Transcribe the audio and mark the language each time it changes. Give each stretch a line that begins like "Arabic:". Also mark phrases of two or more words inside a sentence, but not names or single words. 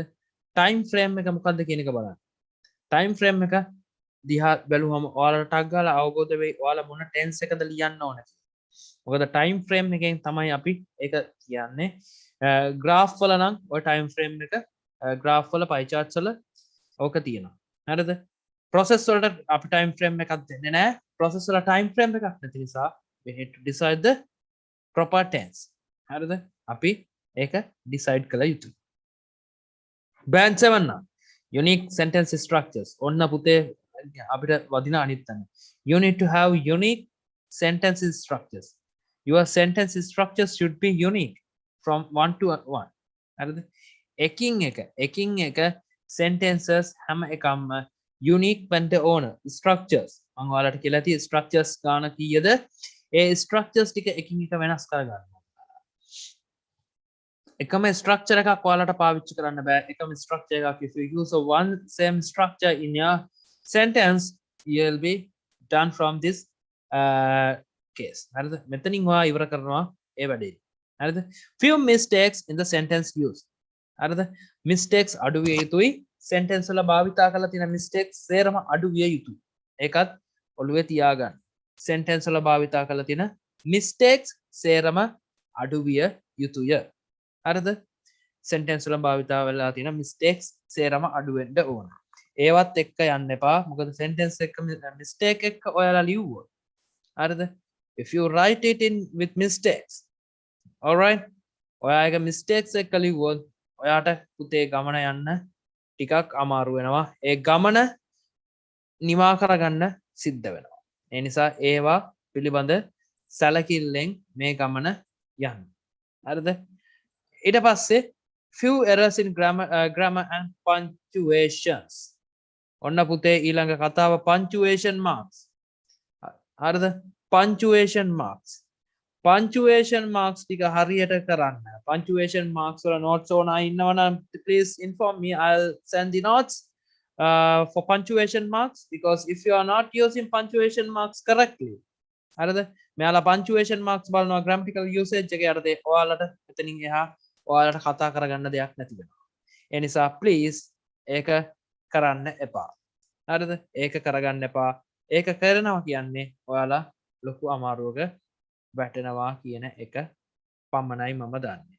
English: time frame
Sinhala: එක මොකක්ද කියන එක බලන්න.
English: time frame
Sinhala: එක දිහා බැලුවම ඔයාලට ටක් ගාලා අවබෝධ වෙයි ඔයාලා මොන tense එකද ලියන්න ඕන කියලා. මොකද
English: time frame
Sinhala: එකෙන් තමයි අපි ඒක කියන්නේ. graph වල නම් ඔය
English: time frame
Sinhala: එක graph වල
English: pie charts
Sinhala: වල ඕක තියෙනවා. හරිද? process වලට අපි
English: time frame
Sinhala: එකක් දෙන්නේ නැහැ. process වල time frame එකක් නැති නිසා
English: we need to decide the proper tense.
Sinhala: හරිද? අපි ඒක decide කළ යුතුයි.
English: band 7 නම් unique sentence structures.
Sinhala: ඔන්න පුතේ අපිට වදින අනිත් තැන.
English: You need to have unique sentence structures. Your sentence structures should be unique from one to one.
Sinhala: හරිද? එකින් එක sentences හැම එකම unique වෙන්න ඕන structures. මම ඔයාලට කියලා තියෙන structures ගාන කීයද? ඒ structures ටික එකින් එක වෙනස් කරගන්න. එකම structure එකක් ඔයාලට පාවිච්චි කරන්න බෑ. එකම structure එකක්
English: if you use a one same structure in your sentence you will be done from this case.
Sinhala: හරිද? මෙතනින් ඔයා ඉවර කරනවා ඒ වැඩේ. හරිද?
English: few mistakes in the sentence used.
Sinhala: හරිද? mistakes අඩු විය යුතුයි. sentence වල භාවිතා කරලා තියෙන mistakes සේරම අඩු විය යුතුයි. ඒකත් ඔළුවේ තියාගන්න. sentence වල භාවිතා කරලා තියෙන mistakes සේරම අඩු විය යුතුය. හරිද? sentence වල භාවිතා වෙලා තියෙන mistakes සේරම අඩු වෙන්න ඕන. ඒවත් එක්ක යන්න එපා. මොකද sentence එක mistake එක ඔයාලා ලියුවොත්. හරිද?
English: if you write it in with mistakes, all right,
Sinhala: ඔයාගේ mistakes එක්ක ලියුවොත් ඔයාට පුතේ ගමන යන්න ටිකක් අමාරු වෙනවා. ඒ ගමන නිවා කරගන්න සිද්ධ වෙනවා. ඒ නිසා ඒවා පිළිබඳ සැලකිල්ලෙන් මේ ගමන යන්න. හරිද? ඊට පස්සේ
English: few errors in grammar and punctuations.
Sinhala: ඔන්න පුතේ ඊළඟ කතාව
English: punctuation marks. හරිද? punctuation marks. punctuation marks
Sinhala: ටික හරියට කරන්න.
English: punctuation marks වල notes
Sinhala: ඕන ඉන්නවනම්
English: please inform me. I'll send the notes for punctuation marks because if you are not using punctuation marks correctly,
Sinhala: හරිද? මෙයාලා
English: punctuation marks
Sinhala: බලනවා
English: grammatical usage
Sinhala: එක යටතේ ඔයාලට එතනින් එහා ඔයාලට කතා කරගන්න දෙයක් නැති වෙනවා. ඒ නිසා please ඒක කරන්න එපා. හරිද? ඒක කරගන්න එපා. ඒක කරනවා කියන්නේ ඔයාලා ලොකු අමාරුවක වැටෙනවා කියන එක පමණයි මම දන්නේ.